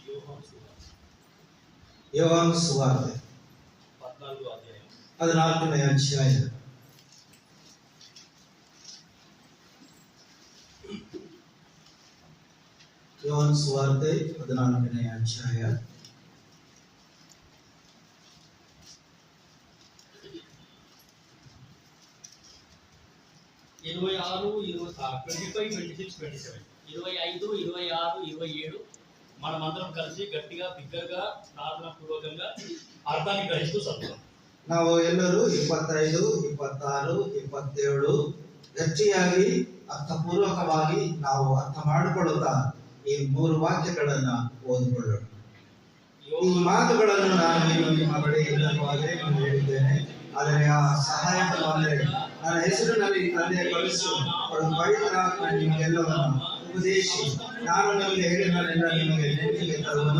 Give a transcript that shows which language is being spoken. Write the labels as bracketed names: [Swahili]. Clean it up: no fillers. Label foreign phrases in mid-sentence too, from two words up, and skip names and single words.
[Kannada] ಯೋಹಾನ ಸುವಾರ್ತೆ 14ನೇ ಅಧ್ಯಾಯ. ಯೋಹಾನ ಸುವಾರ್ತೆ 14ನೇ ಅಧ್ಯಾಯ. [Telugu] మనమందరం కలిసి గట్టిగా బిగ్గరగా ప్రార్థన పూర్వకంగా అర్థాన్ని గ్రహిస్తూ చదువుతాం. [Kannada] ನಾವು ಎಲ್ಲರೂ 25, 26, 27 ಗಟ್ಟಿಯಾಗಿ ಅರ್ಥಪೂರ್ವಕವಾಗಿ ನಾವು ಅರ್ಥ ಮಾಡಿಕೊಳ್ಳುತ್ತಾ ಈ 3 ವಾಕ್ಯಗಳನ್ನ ಓದಿಕೊಳ್ಳೋಣ. ಈ ಮಾತುಗಳನ್ನು ನಾನು ನಿಮ್ಮ ಬಳಿ ಇಲ್ಲವಾಗಲೇ ಹೇಳಿದ್ದೇನೆ, ಆದರೆ ಆ ಸಹಾಯಕನು ಅಂದರೆ ನನ್ನ ಹೆಸರಿನಲ್ಲಿ ತಂದೆಯ ಕಳಿಸು ಪವಿತ್ರಾತ್ಮ ನಿಮಗೆಲ್ಲವನ್ನು ಉಪದೇಶಿ ನಾನು ನಿಮಗೆ ಹೇಳಿದನೆಲ್ಲ ನಿಮಗೆ ನೆನಪಿಗೆ ತರುವುದು.